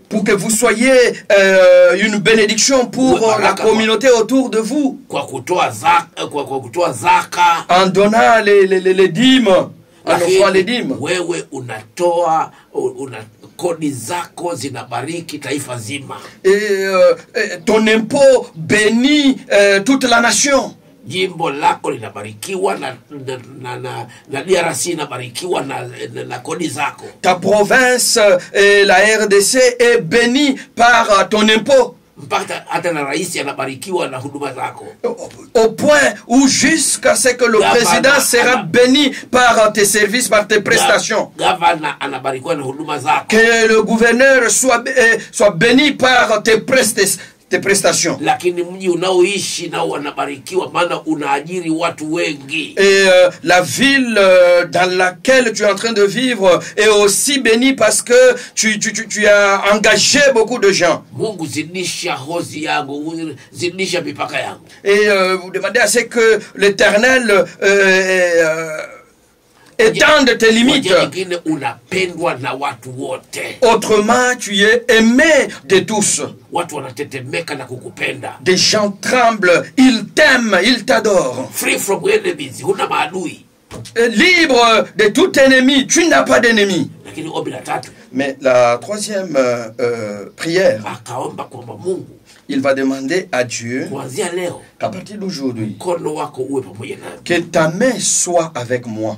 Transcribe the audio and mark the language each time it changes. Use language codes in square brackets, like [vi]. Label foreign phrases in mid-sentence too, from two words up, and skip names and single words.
[fr] Pour que vous soyez une bénédiction pour la communauté autour de vous. [sw] Kwa kutoa zaka. [fr] En donnant les dîmes. En offrant les dîmes. [sw] Wewe unatoa kodi zako zinabariki taifa zima. [fr] Et ton impôt bénit toute la nation. [sw] Jimbo lako linabarikiwa na DRC inabarikiwa na kodi zako. [fr] Ta province et la RDC est bénie par ton impôt. [sw] Hata na rais anabarikiwa na huduma zako. [fr] Au point où jusqu'à ce que le président sera béni par tes services, par tes prestations. [sw] Gavana anabarikiwa na huduma zako. [fr] Que le gouverneur soit béni par tes prestations. [sw] Lakini mji unaoishi nao wanabarikiwa maana unaajiri watu wengi. [fr] Et la ville dans laquelle tu es en train de vivre est aussi bénie parce que tu as engagé beaucoup de gens. [sw] Mungu zidisha hozi yangu, zidisha mipaka yangu. [fr] Et vous demandez à ce que l'Éternel étende tes limites. Autrement, tu es aimé de tous. Des gens tremblent, ils t'aiment, ils t'adorent. [en] Free from enemies, [sw] huna maadui. [fr] Libre de tout ennemi, tu n'as pas d'ennemi. Mais la troisième prière, il va demander à Dieu qu'à partir d'aujourd'hui, que ta main soit avec moi.